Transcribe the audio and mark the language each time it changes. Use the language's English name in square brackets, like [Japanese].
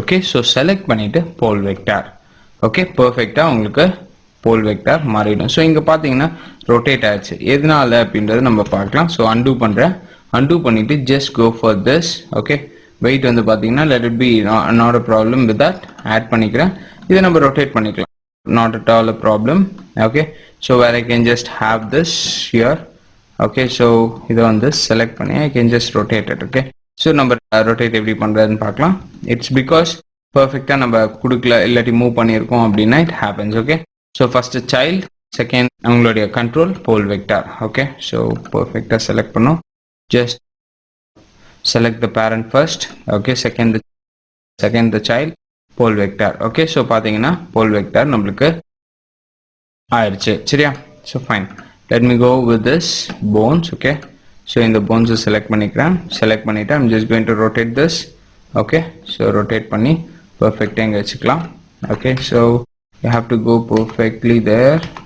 [Tamil] Okay, so select பண்ணிவிட்டு போல் vector. Okay, பர்ஃபெக்டாக உங்களுக்கு போல் வெக்டார் மாறிடும். ஸோ இங்கே பார்த்தீங்கன்னா ரொட்டேட் ஆயிடுச்சு. எதனால அப்படின்றது நம்ம பார்க்கலாம். ஸோ அன்டூ பண்ணுறேன். அன்டூ பண்ணிவிட்டு just go for this. [English] Okay, wait வந்து பார்த்தீங்கன்னா let it be not a problem with that add பண்ணிக்கிறேன். [Tamil] இதை நம்ம ரொட்டேட் பண்ணிக்கலாம், [English] not at all a problem. Okay, so where I can just have this here. Okay, so [Tamil] இதை வந்து [English] select பண்ணி I can just rotate it. [Tamil] Okay, so நம்ம rotate எப்படி பண்ணுறதுன்னு பார்க்கலாம். [English] It's because [Tamil] perfectா நம்ம கொடுக்கல இல்லாட்டி மூவ் பண்ணியிருக்கோம் அப்படின்னா [English] it happens. Okay, so first child, second உங்களுடைய control pole vector. Okay, so perfectா select [Tamil] பண்ணோம். [English] Just select the parent first. Okay, second the child, pole vector. [Tamil] Okay, so பார்த்தீங்கன்னா போல் வெக்டார் நம்மளுக்கு ஆயிடுச்சு. [English] சரியா, so fine, let me go with this bones. Okay, so [Tamil] இந்த போன்ஸை select பண்ணிக்கிறேன். [English] Select பண்ணிவிட்டு I'm just going to rotate this. Okay, so rotate பண்ணி பர்ஃபெக்டாக [Tamil] இங்கே வச்சுக்கலாம். [English] Okay, so you have to go perfectly there.